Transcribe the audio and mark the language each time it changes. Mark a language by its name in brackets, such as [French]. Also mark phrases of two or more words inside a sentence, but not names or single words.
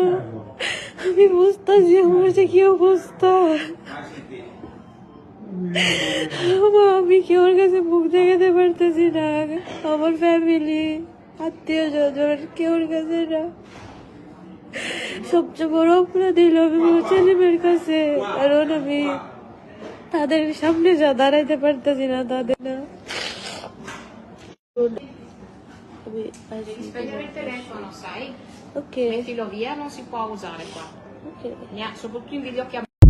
[Bangla] আমি বুঝতেছি আমার যে কি অবস্থা, আমি কেউর কাছে মুখ দেখাতে পারতেছি না, আমার ফ্যামিলি আত্মীয় স্বজন কেউর কাছে না। সবচেয়ে বড় অপরাধ দিল আমি ছেলেমেয়ের কাছে, কারণ আমি তাদের সামনে যা দাঁড়াইতে পারতেছি না, তাদের না। [Italian] Devi spegnere il telefono, sai? Ok. Mettilo via, non si può usare qua. Ok. Soprattutto in videochiamata.